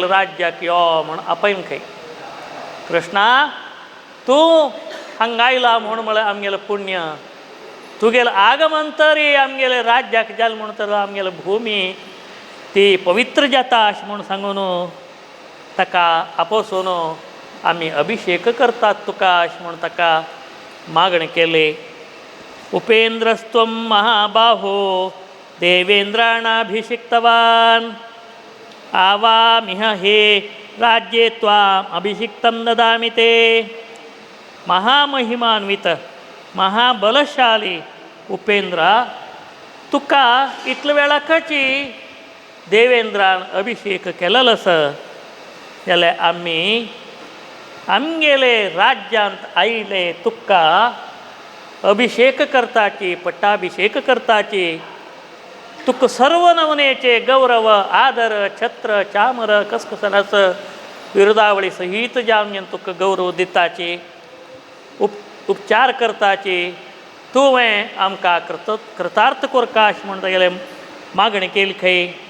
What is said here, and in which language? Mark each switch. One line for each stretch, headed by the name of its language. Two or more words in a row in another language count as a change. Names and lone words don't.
Konkani: राज्याक यो म्हूण आपयन खंय कृष्णा तूं हांगा आयला म्हूण म्हळ्यार आमगेलें पुण्य तुगेलें आगमंतरी आमगेले राज्याक जालें म्हूण तर आमगेली भुमी ती पवित्र जाता अशें म्हूण सांगून ताका आपोसून आमी अभिशेक करतात तुका अशें म्हूण ताका मागणी केली
Sanskrit: उपेंद्रस्त्वं महाबाहो देवेंद्राणाभिषिक्तवान् आवामिह हे राज्ये त्वाम् अभिषिक्तं ददामि ते महामहिमान्वित
Konkani: महाबलशाली उपेंद्र तुका इतले वेळा कची देवेंद्रान अभिषेक केलेलो आसा जाल्यार आमी आमगेले राज्यांत आयले तुका अभिषेक करताची पट्टाभिषेक करताची तुका सर्व नमनेचे गौरव आदर छत्र चामर कसकसनाच विरुदावळी सहित जावन तुका गौरव दिताची उपचार करताची तुवें आमकां कृतार्थ कोरका अशें म्हण तेगेले मागणी केली खंय